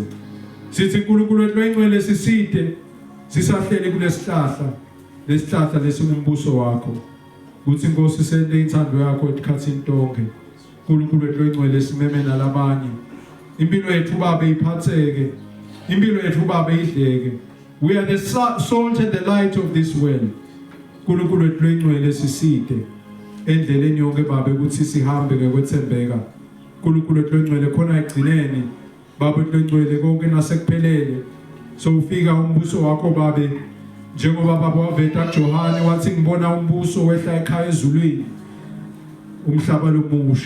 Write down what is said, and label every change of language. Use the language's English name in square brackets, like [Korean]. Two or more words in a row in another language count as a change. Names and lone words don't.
[Swati] Sithi uNkulunkulu etloncwele siside sisahleli kulesihlahla, lesihlahla lesingumbuso wakho. Uthi Nkosi sende inthando yakho etikhathini tonke. uNkulunkulu etloncwele simeme nalabanye. Impilo yethu babe iphatheke, impilo yethu babe idleke. [English] We are the salt and the light of this world. [Swati] uNkulunkulu etloncwele siside endleleni yonke babe ukuthi sihambe ngokwethembeka. uNkulunkulu etloncwele khona egcineni babe etloncwele konke nasekuphelele so ufika umbuso wakho babe njengoba baba waveta kuJohane wathi ngibona umbuso wehla ekhaya ezulwini umhlaba lomusha.